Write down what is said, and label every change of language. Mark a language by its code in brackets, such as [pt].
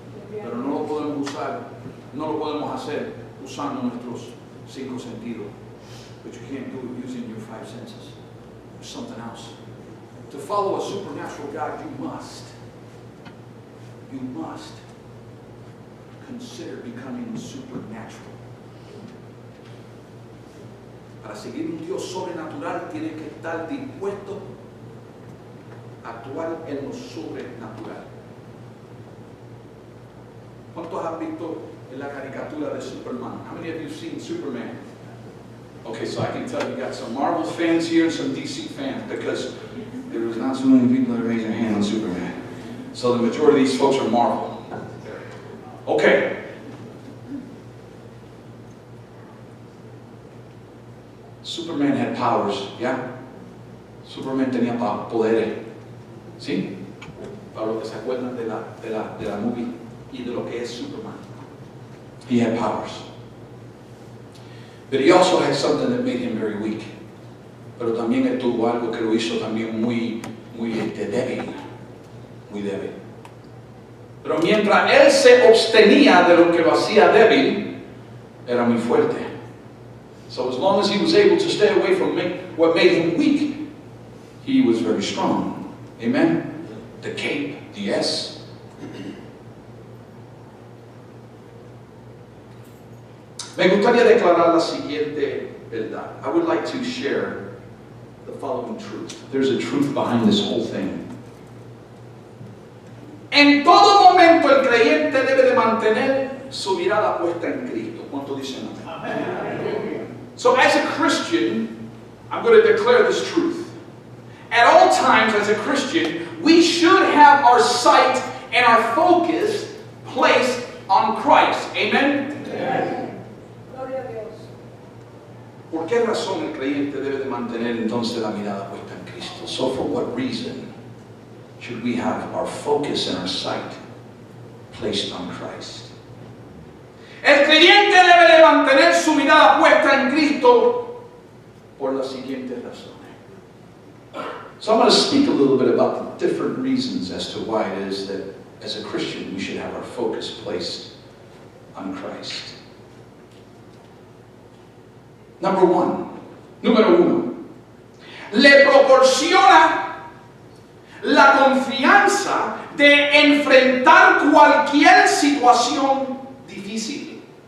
[es] Pero no lo podemos usar, no lo podemos hacer usando nuestros 5 sentidos. [en] But you can't do it using your 5 senses. There's something else. To follow a supernatural God, you must consider becoming supernatural. [es] Para seguir un Dios sobrenatural, tienes que estar dispuesto a actuar en lo sobrenatural. ¿Cuántos han visto en la caricatura de Superman? [en] How many of you have seen Superman? Okay, so I can tell you got some Marvel fans here and some DC fans because there was not so many people that raised their hand on Superman. So the majority of these folks are Marvel. Okay. Superman had powers, yeah? [es] Superman tenía poderes, ¿sí? Para los que se acuerdan de la movie y de lo que es Superman. [en] He had powers. But he also had something that made him very weak. [es] Pero también él tuvo algo que lo hizo también muy débil. Muy débil. Pero mientras él se abstenía de lo que lo hacía débil, era muy fuerte. [en] So as long as he was able to stay away from what made him weak, he was very strong. Amen? The cape, the S. [es] Me gustaría declarar la siguiente verdad. [en] I would like to share the following truth. There's a truth behind this whole thing. [es] En todo momento el creyente debe de mantener su mirada puesta en Cristo. ¿Cuánto dicen amén? Amen. [en] So as a Christian, I'm going to declare this truth. At all times as a Christian, we should have our sight and our focus placed on Christ. Amen? Amen. [es] ¿Por qué razón el creyente debe de mantener entonces la mirada puesta en Cristo? [en] So for what reason should we have our focus and our sight placed on Christ? [es] El creyente debe de mantener su mirada puesta en Cristo por las siguientes razones. [en] So I'm going to speak a little bit about the different reasons as to why it is that as a Christian we should have our focus placed on Christ. [es] Número uno, le proporciona la confianza de enfrentar cualquier situación difícil.